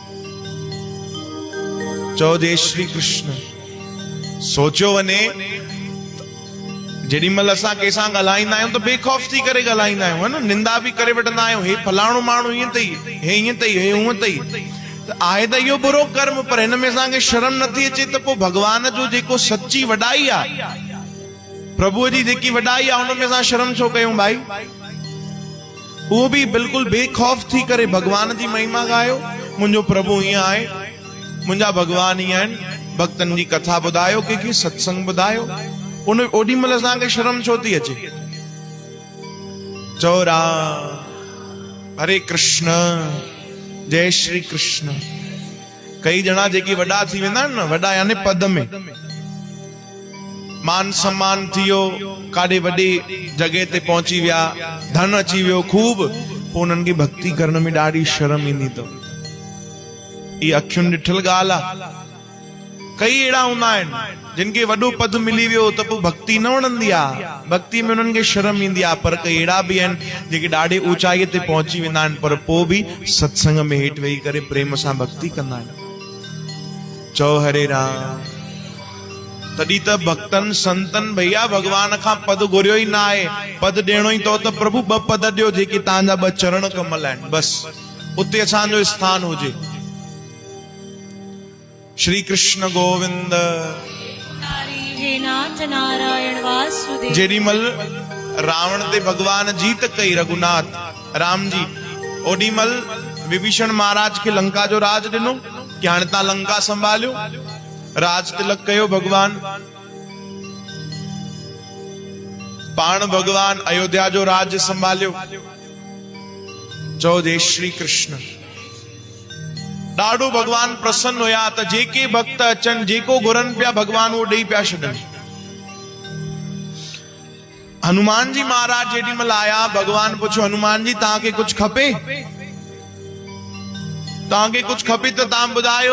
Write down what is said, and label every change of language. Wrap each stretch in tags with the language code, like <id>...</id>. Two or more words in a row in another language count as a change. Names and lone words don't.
<sd>चओ जय श्री कृष्ण। सोचियो वञे, जेॾी महिल असां कंहिंसां ॻाल्हाईंदा आहियूं त बेखौफ़ थी करे ॻाल्हाईंदा आहियूं, है न, निंदा बि करे वठंदा आहियूं। हे फलाणो माण्हू ईअं अथई, हे ईअं अथई, हे हूअं अथई। त आहे त इहो बुरो कर्म, पर हिन में असांखे शर्म नथी अचे त पोइ भगवान जो जेको सच्ची वॾाई आहे, प्रभुअ जी जेकी वॾाई आहे, हुन में असां शर्म छो कयूं भाई? उहो बि बिल्कुलु बेखौफ़ थी करे भगवान जी महिमा ॻायो। मुंहिंजो प्रभु ईअं आहे, मुंहिंजा भगवान ईअं आहिनि। भक्तनि जी कथा ॿुधायो, कंहिंखे सत्संग ॿुधायो, उन ओॾी महिल असांखे शर्म छो थी अचे? चओ राम। हरे कृष्ण। जय श्री कृष्ण। कई ॼणा जेके वॾा थी वेंदा आहिनि न, वॾा यानी पद में, मान सम्मान थी वियो, काॾे वॾी जॻह ते पहुची विया, धन अची वियो खूब, पोइ उन्हनि खे भक्ति करण में ॾाढी शर्म ईंदी अथव। इहा अखियुनि ॾिठल ॻाल्हि आहे। कई अहिड़ा हूंदा आहिनि जिन खे वॾो पद मिली वियो त पोइ भक्ति न वणंदी आहे, भक्ति में उन्हनि खे शर्म ईंदी आहे। पर कई अहिड़ा बि आहिनि जेके ॾाढे ऊचाईअ ते पहुची वेंदा आहिनि, पर पोइ बि सत्संग में हेठि वेही करे प्रेम सां भक्ति कंदा आहिनि। चओ हरे राम। तॾहिं त भक्तनि संतनि भैया भगवान खां पद घुरियो ई न आहे। पद ॾियणो ई अथव त प्रभु ॿ पद ॾियो जेके तव्हांजा ॿ चरण कमल आहिनि, बसि उते असांजो स्थान हुजे। श्री कृष्ण गोविंद। हे नाथ नारायण वासुदेव। जेॾी महिल रावण ते भगवान जीत कई, रघुनाथ राम जी, ओॾी महिल विभीषण महाराज खे लंका जो राज ॾिनो कि हाणे तव्हां लंका संभालियो। राज तिलक कयो भगवान। पाण भगवान अयोध्या जो राज्य संभालियो। चओ जय श्री कृष्ण। ॾाढो भगवान प्रसन्न हुया त जेके भक्त अचन जेको घुरन पिया भगवान वो ॾेई पिया छॾन। हनुमान जी महाराज जेडी महिल आया भगवान पुछो हनुमान जी तव्हांखे कुछ खपे? तव्हांखे कुछ खपे त तव्हां ॿुधायो।</sd>